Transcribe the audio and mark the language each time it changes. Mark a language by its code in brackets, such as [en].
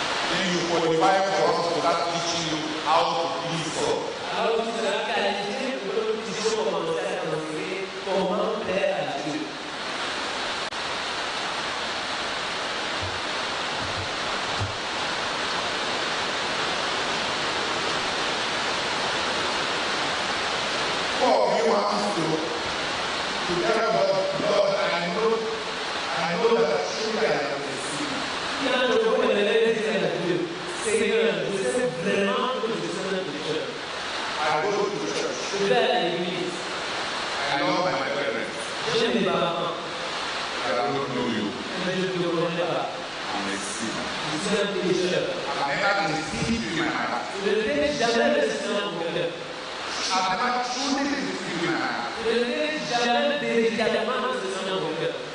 [en] Then you qualify for us to start teaching you how to please God. [fr] alors tu seras qualifié pour que nous puissions commencer à t'enseigner comment plaire à Dieu. [en] Paul, you want us to tell God, Lord, I know that truly I am a sinner. [fr] Il y a un jour, on aimerait dire à Dieu, Seigneur, je sais vraiment que je suis un pécheur. [en] I go to church. [fr] Je vais à l'église. [en] I love my parents. [fr] J'aime mes parents. [en] I don't know you. [fr] Mais je ne te connais pas. [en] I'm a sinner. [fr] Je suis un pécheur. [en] I've never received you in my heart. [fr] Je ne t'ai jamais reçu dans mon cœur. [en] I've never truly received you in my heart. [fr] Je ne t'ai jamais véritablement reçu dans mon cœur.